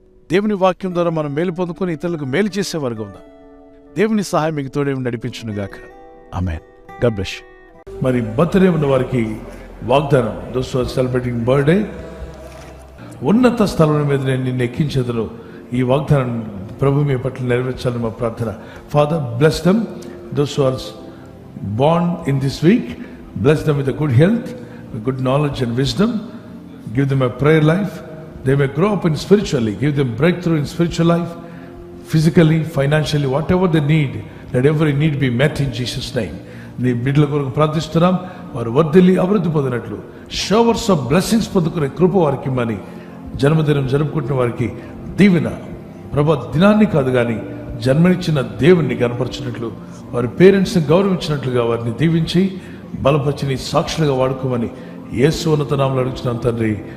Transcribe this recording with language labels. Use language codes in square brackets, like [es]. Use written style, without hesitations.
[te] దేవుని వాక్యం ద్వారా మనం మేలు పొందుకొని ఇతరులకు మేలు చేసేవారుగా ఉందాం. దేవుని సహాయం మీకు తోడే నడిపించునుగాక. ఆమేన్. God bless you. మరి బర్త్డే ఉన్న వారికి వాగ్దానం, [en] those are celebrating birthday, [te] ఉన్నత స్థలం మీద నేను నిన్ను ఎక్కించేదను. ఈ వాగ్దానం ప్రభు మీ పట్ల నెరవేర్చాలని మా ప్రార్థన. [en] Father, bless them. Those are born in this week, bless them with a good health, with good knowledge and wisdom. Give them a prayer life. They may grow up in spiritually. Give them breakthrough in spiritual life, physically, financially, whatever they need. Let every need be met in Jesus' name. [te] నీ బిడ్డల కొరకు ప్రార్థిస్తున్నాం. వారు వర్ధిల్లి అభివృద్ధి పొందినట్లు, [en] showers of blessings [te] పొందుకునే కృప వారికి ఇమ్మని, జన్మదినం జరుపుకుంటున్న వారికి దీవెన, ప్రభు దినాన్ని కాదు కానీ జన్మనిచ్చిన దేవుణ్ణి కనపరిచినట్లు, వారి పేరెంట్స్ని గౌరవించినట్లుగా వారిని దీవించి బలపరిచి నీ సాక్షులుగా వాడుకోమని యేసు ఉన్నత నామములో అడుగుతున్నాం తండ్రి.